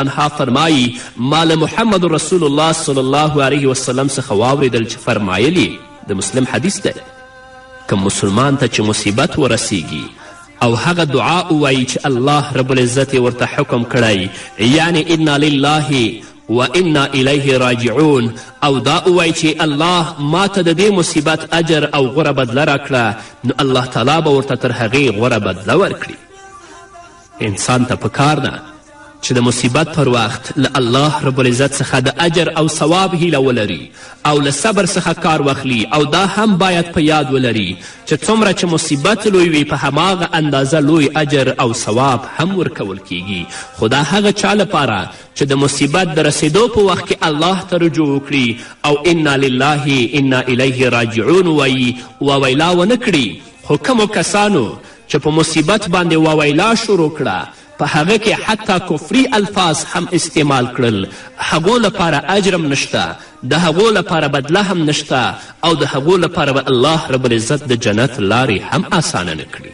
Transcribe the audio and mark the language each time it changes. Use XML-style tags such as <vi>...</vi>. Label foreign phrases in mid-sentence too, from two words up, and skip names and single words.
<ps>عنها فرمایي ما له محمد رسول الله</ps> <ar>صلی الله علیه وسلم</ar> <ps>څخه واورېدل چې فرمایلي، د مسلم حدیث دی، که مسلمان ته چې مصیبت ورسیږي او هغه دعا ووایي چې</ps> <ar>الله رب العزت</ar> <ps>ورته حکم کړی، یعنی</ps> <ar>انا لله و انا الیه راجعون،</ar> <ps>او دا ووایي چې الله ما ته د دې مصیبت اجر او غوره بدله راکړه، نو الله تعالی به ورته تر هغې غوره بدله ورکړي. انسان ته پکار ده چې د مصیبت پر وخت له</ps> <ar>الله رب العزت</ar> <ps>څخه د اجر او ثواب هیله ولري او له صبر څخه کار واخلي او دا هم باید په یاد ولري چې څومره چې مصیبت لوی وي په هماغه اندازه لوی اجر او ثواب هم ورکول کیږي. خو دا هغه چا لپاره چې د مصیبت د رسیدو په وخت کې الله ته رجوع وکړي او</ps> <ar>انا لله انا الیه راجعون</ar> <ps>ووایي وویلا ونه کړي. خو کومو کسانو چې په مصیبت باندې وویلا شروع کړه په هغه کې حتی کفري الفاظ هم استعمال کړل، هغو لپاره اجرم نشته، د هغو لپاره بدله هم نشته او د هغو لپاره به</ps> <ar>الله رب العزت</ar> <ps>د جنت لارې هم آسانه نه کړي.</ps>